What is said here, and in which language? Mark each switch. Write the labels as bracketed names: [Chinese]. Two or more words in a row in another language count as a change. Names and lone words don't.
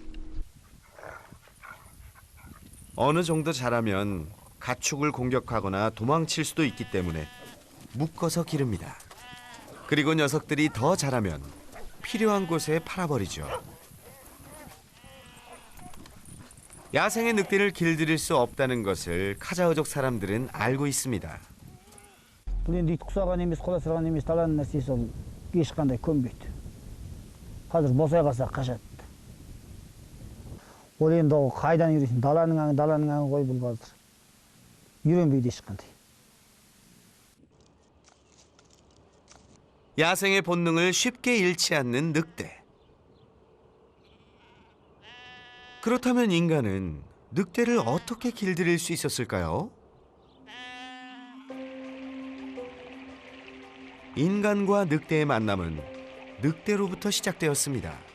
[Korean] 어느 정도 자라면 가축을 공격하거나 도망칠 수도 있기 때문에 묶어서 기릅니다. 그리고 녀석들이 더 자라면 필요한 곳에 팔아버리죠. 야생의 늑대를 길들일 수 없다는 것을 카자흐족 사람들은 알고 있습니다. [Kazakh] бұл енді ит құсаған емес, құла сырған емес, даланың нәрсесі ол ешқандай көнбейді. қазір босай қалса қашады. ол енді ол қайдан үйренсін? даланың аңы ғой бұл қазір. үйренбейді ешқандай. [Korean] 야생의 본능을 쉽게 잃지 않는 늑대. 그렇다면 인간은 늑대를 어떻게 길들일 수 있었을까요? 인간과 늑대의 만남은 늑대로부터 시작되었습니다.